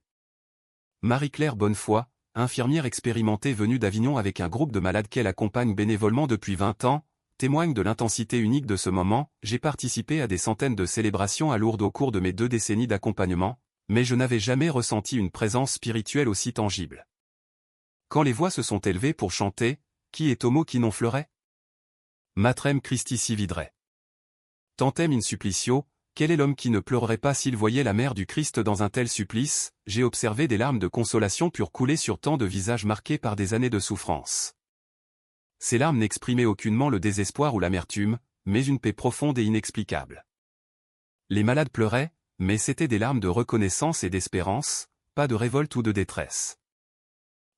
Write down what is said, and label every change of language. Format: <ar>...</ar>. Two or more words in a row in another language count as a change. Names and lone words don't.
<fr>Marie-Claire Bonnefoy, infirmière expérimentée venue d'Avignon avec un groupe de malades qu'elle accompagne bénévolement depuis 20 ans, témoigne de l'intensité unique de ce moment. J'ai participé à des centaines de célébrations à Lourdes au cours de mes 2 décennies d'accompagnement, mais je n'avais jamais ressenti une présence spirituelle aussi tangible. Quand les voix se sont élevées pour chanter,</fr> <la>qui est homo qui non fleurait? Matrem Christi si viderait. Tantem in supplicio,</la> <fr>quel est l'homme qui ne pleurerait pas s'il voyait la mère du Christ dans un tel supplice? J'ai observé des larmes de consolation pure couler sur tant de visages marqués par des années de souffrance. Ces larmes n'exprimaient aucunement le désespoir ou l'amertume, mais une paix profonde et inexplicable. Les malades pleuraient, mais c'étaient des larmes de reconnaissance et d'espérance, pas de révolte ou de détresse.</fr>